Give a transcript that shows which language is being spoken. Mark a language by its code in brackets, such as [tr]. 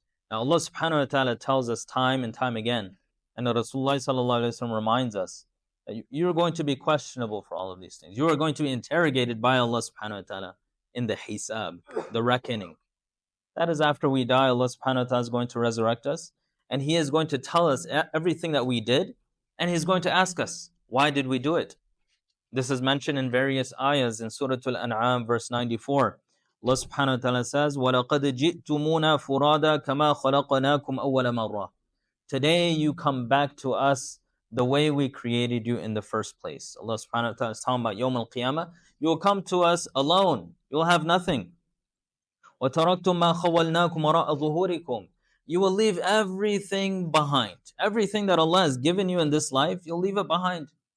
[en] Now Allah subhanahu wa ta'ala tells us time and time again, and Rasulullah sallallahu alaihi wasallam reminds us that you're going to be questionable for all of these things. You are going to be interrogated by Allah subhanahu wa ta'ala in the hisab, the reckoning. That is after we die, Allah subhanahu wa ta'ala is going to resurrect us, and He is going to tell us everything that we did, and He's going to ask us, why did we do it? This is mentioned in various ayahs in Surah Al-An'am, verse 94. Allah subhanahu wa ta'ala says, [ar] وَلَقَدْ جِئْتُمُونَا فُرَادًا كَمَا خَلَقْنَاكُمْ أَوَّلَ مَرَّةٍ. [en] Today you come back to us the way we created you in the first place. Allah subhanahu wa ta'ala is talking about Yawm al-Qiyamah. You will come to us alone. You will have nothing. [ar] وَتَرَكْتُمْ مَا خَوَّلْنَاكُمْ وَرَاءَ ظُهُورِكُمْ. [en] You will leave everything behind. Everything that Allah has given you in this life, you'll leave it behind.